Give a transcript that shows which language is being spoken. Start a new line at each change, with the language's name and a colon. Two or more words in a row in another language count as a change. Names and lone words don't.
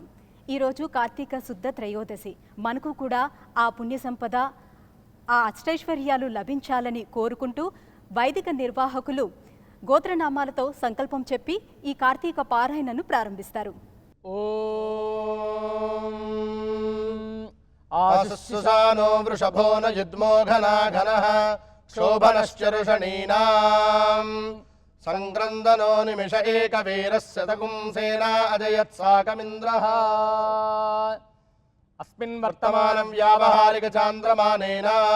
Telugu: ఈరోజు కార్తీక శుద్ధ త్రయోదశి, మనకు కూడా ఆ పుణ్య సంపద ఆ అష్టైశ్వర్యాలు లభించాలని కోరుకుంటూ వైదిక నిర్వాహకులు గోత్రనామాలతో సంకల్పం చెప్పి ఈ కార్తీక పారాయణను ప్రారంభిస్తారు।
Sanskrit: आसुस्सुसानो वृषभो न युद्मो घनाघनः शोभनश्चरुषणीनाम् संक्रन्दनो निमिष एकवीरस्य तगुंसेना अजयत्साकमिन्द्रः अस्मिन् वर्तमानं व्यावहारिकचान्द्रमानेन